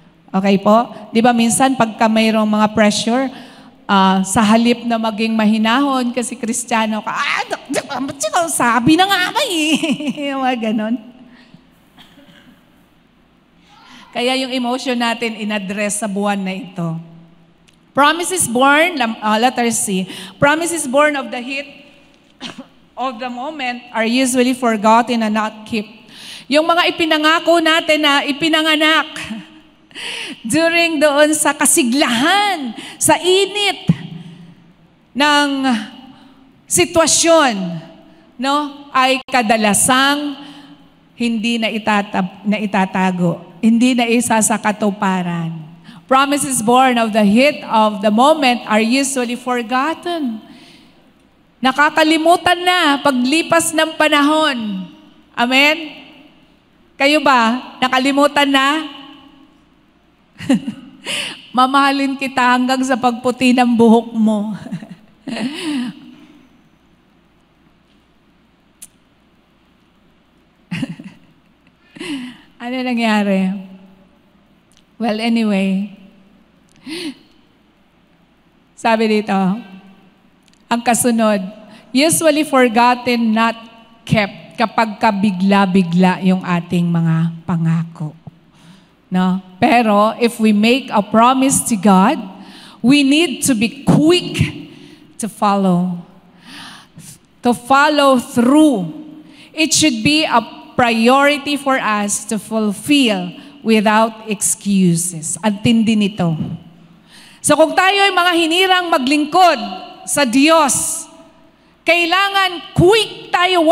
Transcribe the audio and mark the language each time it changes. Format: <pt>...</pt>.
<tl>Okay po? Di ba minsan pagka mayroong mga pressure, sa halip na maging mahinahon kasi Kristiyano ka, sabi na nga ba eh. Mga ganon. Kaya yung emotion natin in-address sa buwan na ito.</tl> <en>Promises born, letter C, promises born of the heat of the moment are usually forgotten and not kept.</en> <tl>Yung mga ipinangako natin na ipinanganak, during doon sa kasiglahan, sa init ng sitwasyon, no, ay kadalasang hindi na itatago, hindi na isa sa katuparan.</tl> <en>Promises born of the heat of the moment are usually forgotten.</en> <tl>Nakakalimutan na paglipas ng panahon. Amen? Kayo ba, nakalimutan na? Mamahalin kita hanggang sa pagputi ng buhok mo. Ano nangyari? Well, anyway, sabi dito, ang kasunod,</tl> <en>usually forgotten, not kept.</en> <tl>kapag kabigla-bigla yung ating mga pangako. No?</tl> <en>Pero if we make a promise to God, we need to be quick to follow through. It should be a priority for us to fulfill without excuses.</en> <tl>Ang tindi nito. So kung tayo ay mga hinirang maglingkod sa Diyos, kailangan quick tayo.</tl>